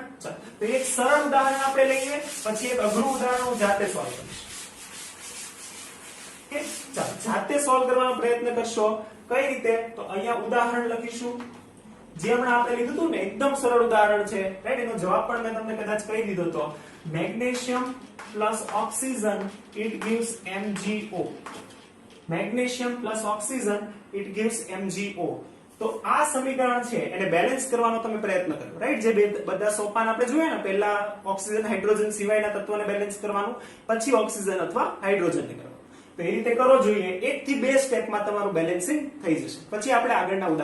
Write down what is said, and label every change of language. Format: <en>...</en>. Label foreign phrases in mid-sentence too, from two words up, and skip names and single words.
<gu>ચાલો તો એક સરળ ઉદાહરણ આપણે લઈએ પછી એક અઘરું ઉદાહરણ હું જાતે સોલ્વ કરીશ. ઓકે ચાલો જાતે સોલ્વ કરવાનો પ્રયત્ન કરશો. કઈ રીતે? તો અહીંયા ઉદાહરણ લખીશું જે હમણાં આપણે લીધું હતું ને, એકદમ સરળ ઉદાહરણ છે રાઈટ. એનો જવાબ પણ મેં તમને કદાચ કહી દીધો હતો. મેગ્નેશિયમ પ્લસ ઓક્સિજન</gu> <en>it gives MgO.</en> <gu>મેગ્નેશિયમ પ્લસ ઓક્સિજન</gu> <en>it gives MgO.</en> <gu>તો આ સમીકરણ છે એને બેલેન્સ કરવાનો તમે પ્રયત્ન કરો રાઈટ. જે બધા સોપાન આપણે જોયા ને, પહેલા ઓક્સિજન હાઇડ્રોજન સિવાયના તત્વોને બેલેન્સ કરવાનું, પછી ઓક્સિજન અથવા હાઇડ્રોજનને કરવાનું. તો એ રીતે કરો જોઈએ. 1 થી 2 સ્ટેપમાં તમારું બેલેન્સિંગ થઈ જશે.</gu>